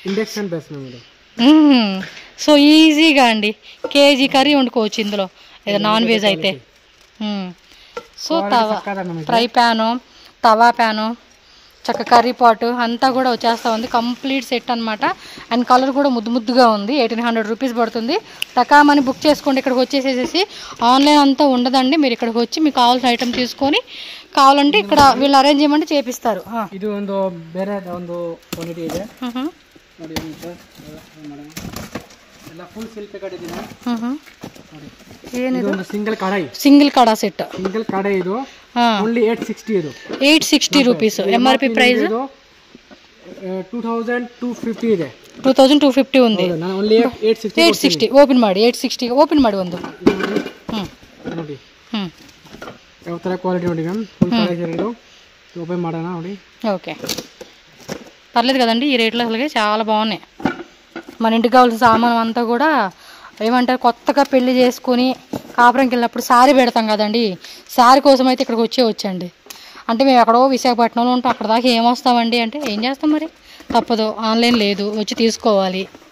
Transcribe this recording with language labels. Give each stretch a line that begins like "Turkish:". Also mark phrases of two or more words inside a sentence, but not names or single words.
Telugu: సో ఈజీగా అండి కేజీ కర్రీ వండుకోవచ్చు ఇందులో ఏదో
English: non veg
Telugu: అయితే సో తవా ఫ్రై ప్యాను తవా ప్యాను చక్క కర్రీ పాటు అంతా కూడా వచ్చేస్తూ ఉంది
English: complete set
Telugu: అనమాట
English: and color
Telugu: కూడా ముద్దుగా ఉంది 1800 రూపీస్ పడుతుంది టకామని బుక్ చేసుకోండి ఇక్కడికి వచ్చేసేసి ఆన్లైన్ అంతా ఉండదండి మీరు ఇక్కడికి వచ్చి మీకు కావాల్సిన ఐటమ్ తీసుకొని కావాలంటే ఇక్కడ వీళ్ళు అరేంజ్ చేయమంటే చేపిస్తారు
Kannada: ఇది ಒಂದು ಬೇರೆ ಒಂದು ಕ್ವಾಲಿಟಿ ಇದೆ ನೋಡಿ ಎಲ್ಲ
English: full seal packet
Kannada: ಇದೆ ಏನಿದು ಒಂದು ಸಿಂಗಲ್ ಕಡಾ ಸೆಟ್ ಸಿಂಗಲ್ ಕಡಾಯಿ ಇದು ಓನ್ಲಿ 860 ಇದು
English: 860 rupees MRP price
Kannada: 2250 ಇದೆ
Telugu: 2250 ఉంది
Kannada: ನಾನು ಓನ್ಲಿ 860 ಓಪನ್ ಮಾಡಿ 860 ಓಪನ್ ಮಾಡಿ ಒಂದು ನೋಡಿ ಯಾವ ತರ ಕ್ವಾಲಿಟಿ ನೋಡಿ ಮ್ಯಾಮ್ ಫುಲ್ ಕಡಾಯಿ ಇದು ఓపెన్ ಮಾಡೋಣ ನೋಡಿ
Telugu: ఓకే పర్లేదు కదండి ఈ రేట్లో అసలుగా చాలా బాగున్నాయి మన ఇంటికి కావాల్సిన సామాన్ అంతా కూడా ఏమంటారు కొత్తగా పెళ్లి చేసుకుని కాపురంకి వెళ్ళినప్పుడు శారీ పెడతాం కదండి శారీ కోసం అయితే ఇక్కడికి వచ్చండి అంటే మేము ఎక్కడో విశాఖపట్నంలో ఉంటాం అక్కడ దాకా ఏమొస్తామండి అంటే ఏం చేస్తాం మరి తప్పదు ఆన్లైన్ లేదు వచ్చి తీసుకోవాలి